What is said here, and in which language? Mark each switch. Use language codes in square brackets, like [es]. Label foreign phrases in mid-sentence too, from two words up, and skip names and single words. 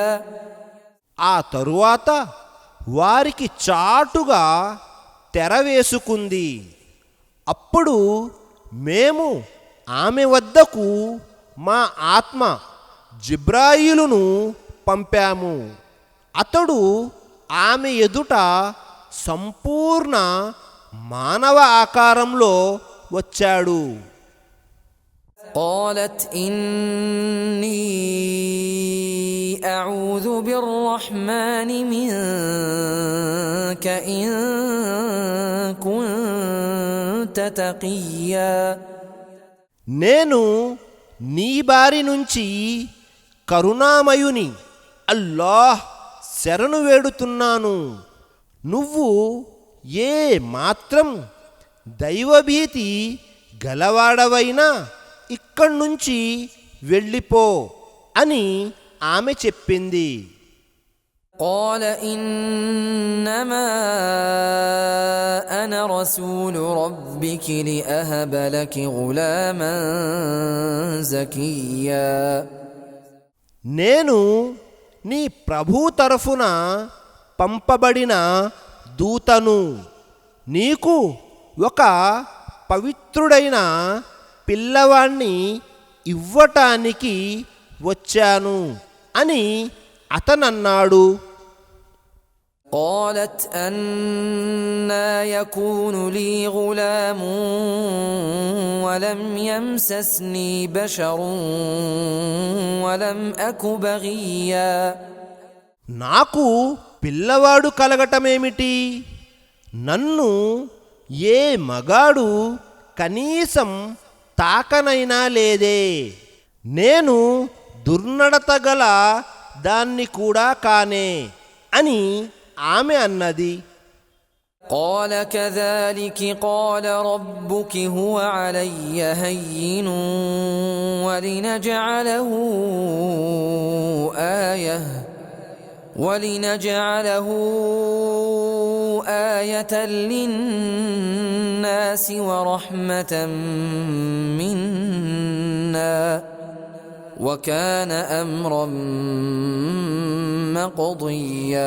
[te] ఆ తరువాత వారికి చాటుగా తెర వేసుకుంది. అప్పుడు మేము ఆమె వద్దకు మా ఆత్మ జిబ్రాయిలును పంపాము. అతడు ఆమె ఎదుట సంపూర్ణ మానవ ఆకారంలో వచ్చాడు. [ar] قالت إني أعوذ بالرحمن منك إن كنت تقيا. [te] నేను నీ బారి నుంచి కరుణామయుని అల్లాహ్ శరణు వేడుతున్నాను. నువ్వు ఏ మాత్రం దైవభీతి గలవాడవైనా ఇక్కడ్నుంచి వెళ్ళిపో అని ఆమె చెప్పింది. [ar] قال إنما أنا رسول ربك لأهب لك غلاما زكيا. [te] నేను నీ ప్రభు తరఫున పంపబడిన దూతను, నీకు ఒక పవిత్రుడైన పిల్లవాణ్ణి ఇవ్వటానికి వచ్చాను అని అతనన్నాడు. [ar] قالت أنى يكون لي غلام ولم يمسسني بشر ولم أك بغيا. [te] నాకు పిల్లవాడు కలగటమేమిటి? నన్ను ఏ మగాడు కనీసం తాకనైనా లేదే. నేను దుర్నడత గల దాన్ని కూడా కానే అని ఆమె అన్నది. [ar] قال كذلك قال ربك هو علي هين ولنجعله آية للناس ورحمة منا وكان أمرا مقضيا.